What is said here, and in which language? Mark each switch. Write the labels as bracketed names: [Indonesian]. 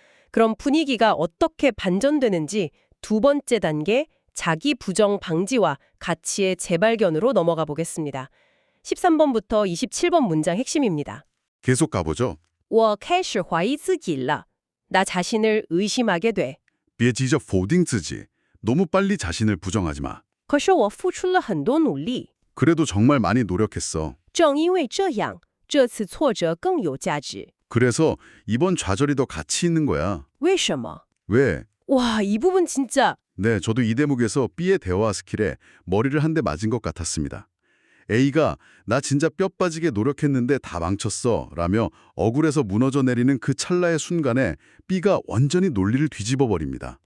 [Korean] 그럼 분위기가 어떻게 반전되는지 두 번째 단계, 자기 부정 방지와 가치의 재발견으로 넘어가 보겠습니다. 13번부터 27번 문장 핵심입니다. 계속 가보죠. [Chinese] 我开始怀疑自己了. [Korean] 나 자신을 의심하게 돼. [Chinese] 别急着否定自己. [Korean] 너무 빨리 자신을 부정하지 마. [Chinese] 可是我付出了很多努力. [Korean] 그래도 정말 많이 노력했어. [Chinese] 正因为这样，这次挫折更有价值. [Korean] 그래서 이번 좌절이 더 가치 있는 거야. [Chinese] 为什么? [Korean] 왜? 와, 이 부분 진짜 네, 저도 이 대목에서 B의 대화 스킬에 머리를 한 대 맞은 것 같았습니다. A가 나 진짜 뼈 빠지게 노력했는데 다 망쳤어 라며 억울해서 무너져 내리는 그 찰나의 순간에 B가 완전히 논리를 뒤집어 버립니다.